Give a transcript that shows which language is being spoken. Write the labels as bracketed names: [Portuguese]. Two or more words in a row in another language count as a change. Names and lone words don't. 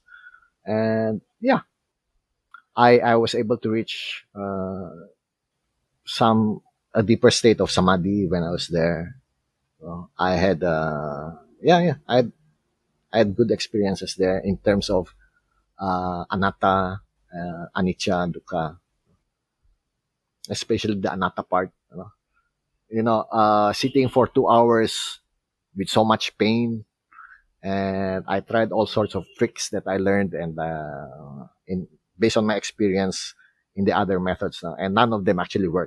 [English] And yeah, I was able to reach a deeper state of samadhi when I was there. I had, I had good experiences there in terms of [Pali] anatta, anicca, dukkha, [English] especially the anatta part. Sitting for 2 hours with so much pain, and I tried all sorts of tricks that I learned, and in based on my experience in the other methods, and none of them actually worked.